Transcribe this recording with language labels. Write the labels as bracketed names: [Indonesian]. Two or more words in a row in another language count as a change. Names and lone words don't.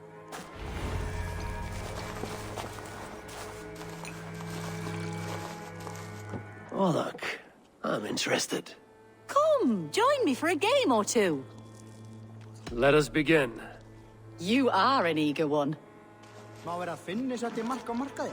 [English] Oh, look. I'm interested. Come, join me for a game or two. Let us begin. You are an eager one. [Icelandic] Má vera að finni setti mark á markaðinn.